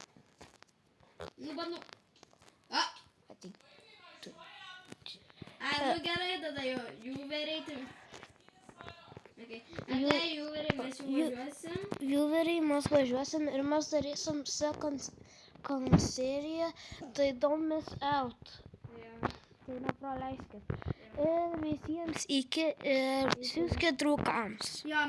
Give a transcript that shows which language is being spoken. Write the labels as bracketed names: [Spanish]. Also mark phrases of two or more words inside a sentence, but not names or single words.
[Lithuanian] Nu, bet nu... Ateik. Ai, Nu gerai, tada jūveriai. Okay. Ate jūveriai mes jau važiuosim. Jūveriai mes važiuosim ir mes darysim second seriją, tai [English] don't miss out. [Lithuanian] Tai nepraleiskit. Ir visiems iki ir siųskit draugams.